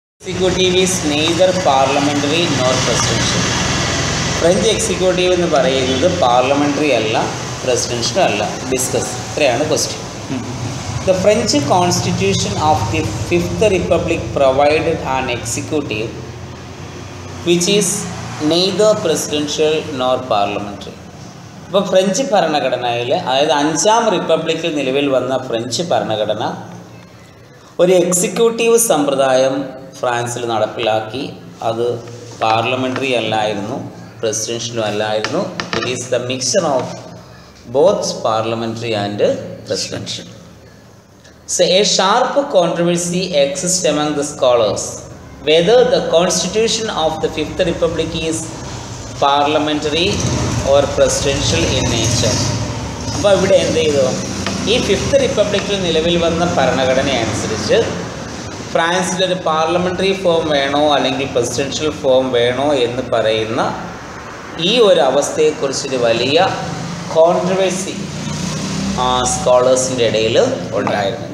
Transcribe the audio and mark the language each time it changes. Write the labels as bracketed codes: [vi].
[en] Executive is neither parliamentary nor presidential. [ml] French executive എന്ന് പറയുന്നത് parliamentary അല്ല പ്രസിഡൻഷ്യൽ അല്ല. ഡിസ്കസ് ഇത്രയാണ് question. [en] The French constitution of the Fifth Republic provided an executive which is neither presidential nor parliamentary. [ml] അപ്പോൾ French ഭരണഘടനയിൽ, അതായത് അഞ്ചാം റിപ്പബ്ലിക്കിൽ നിലവിൽ വന്ന ഫ്രഞ്ച് ഭരണഘടന ഒരു എക്സിക്യൂട്ടീവ് സമ്പ്രദായം ഫ്രാൻസിൽ നടപ്പിലാക്കി. അത് പാർലമെൻ്ററി അല്ലായിരുന്നു, പ്രസിഡൻഷ്യലും അല്ലായിരുന്നു. [en] It is the mixer of both parliamentary and presidential. So a sharp controversy exists among the scholars whether the constitution of the Fifth Republic is parliamentary or presidential in nature. [ml] അപ്പോൾ ഇവിടെ എന്ത് ചെയ്തു, ഈ fifth റിപ്പബ്ലിക്കിൽ നിലവിൽ വന്ന ഭരണഘടന അനുസരിച്ച് ഫ്രാൻസിലൊരു parliamentary form വേണോ അല്ലെങ്കിൽ പ്രസിഡൻഷ്യൽ ഫോം വേണോ എന്ന് പറയുന്ന ഈ ഒരു അവസ്ഥയെക്കുറിച്ചൊരു വലിയ കോൺട്രവേഴ്സി സ്കോളേഴ്സിൻ്റെ ഇടയിൽ ഉണ്ടായിരുന്നു.